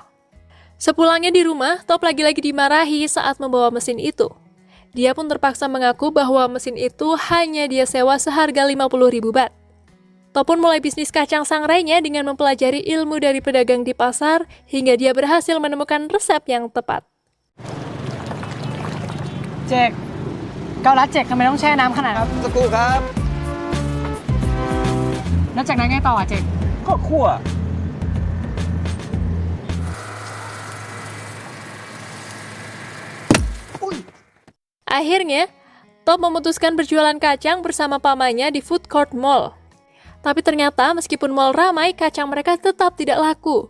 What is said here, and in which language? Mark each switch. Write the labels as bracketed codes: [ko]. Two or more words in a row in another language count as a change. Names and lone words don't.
[id] Sepulangnya di rumah, Top lagi-lagi dimarahi saat membawa mesin itu. Dia pun terpaksa mengaku bahwa mesin itu hanya dia sewa seharga 50.000 baht. Top pun mulai bisnis kacang sangrainya dengan mempelajari ilmu dari pedagang di pasar hingga dia berhasil menemukan resep yang tepat. [th] เจกเกาลัดเจกทำไมต้องแช่น้ำขนาดนั้น สักครู่ครับ แล้วจากนั้นไงต่อเจก ก็คั่ว [id] Akhirnya, Top memutuskan berjualan kacang bersama pamannya di [en] food court [id] mall. Tapi ternyata meskipun mall ramai, kacang mereka tetap tidak laku.